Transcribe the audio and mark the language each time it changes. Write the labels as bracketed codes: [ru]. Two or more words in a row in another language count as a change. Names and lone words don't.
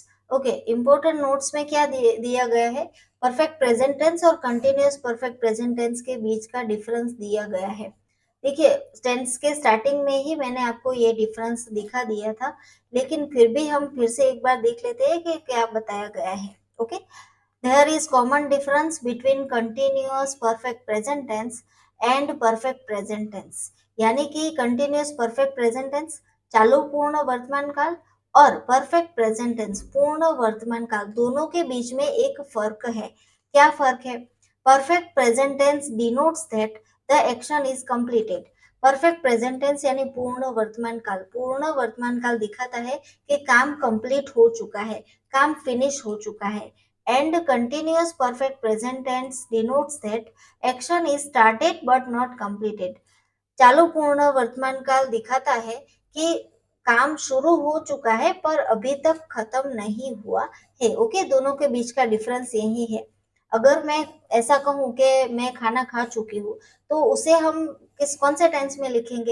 [hi] ओके, [en] important notes [hi] में क्या दिया गया है? [en] perfect present tense [hi] और [en] continuous perfect present tense [hi] के बीच का डिफरेंस दिया गया है। देखिए, टेंस के स्टार्टिंग में ही मैंने आपको ये डिफरेंस दिखा दिया था, लेकिन फिर भी हम फिर से एक बार देख लेते हैं कि क्या बताया गया है। [en] ओके, there is common difference between continuous perfect present tense and perfect present tense। [hi] यानी कि [en] continuous perfect present tense [hi] चालू पूर्ण वर्तमान काल और [en] perfect present tense [hi] पूर्ण वर्तमान काल, दोनों के बीच में एक फर्क है। क्या फर्क है? [en] perfect present tense denotes that the action is completed। perfect present tense [hi] यानी पूर्ण वर्तमान काल दिखाता है कि काम कंप्लीट हो चुका है, काम फिनिश हो चुका है। [en] And continuous perfect present tense denotes that action is started but not completed। [hi] चालू पूर्ण वर्तमान काल दिखाता है कि काम शुरू हो चुका है पर अभी तक खत्म नहीं हुआ है। ओके, दोनों के बीच का डिफरेंस यही है। अगर मैं ऐसा कहूँ कि मैं खाना खा चुकी हूँ, तो उसे हम कौन से टेंस में लिखेंगे?